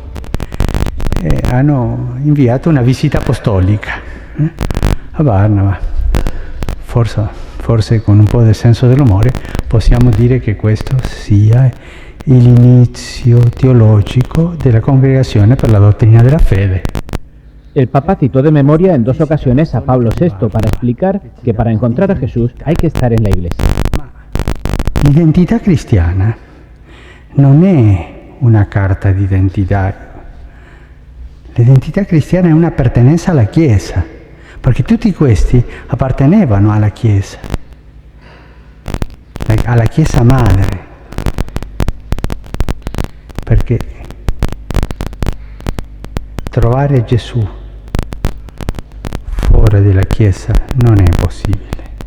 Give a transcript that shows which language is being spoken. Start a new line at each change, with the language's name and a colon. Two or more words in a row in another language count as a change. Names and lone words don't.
Italian: E hanno inviato una visita apostolica a Barnaba. Forse con un po' di senso dell'umore possiamo dire che questo sia l'inizio teologico della Congregazione per la Dottrina della Fede.
Spanish: El Papa citó de memoria en 2 ocasiones a Pablo VI para explicar que para encontrar a Jesús hay que estar en la Iglesia.
Italian: Ma l'identità cristiana non è una carta d'identità. L'identità cristiana è una pertenenza alla Chiesa, perché tutti questi appartenevano alla Chiesa madre, perché trovare Gesù fuori dalla Chiesa non è possibile.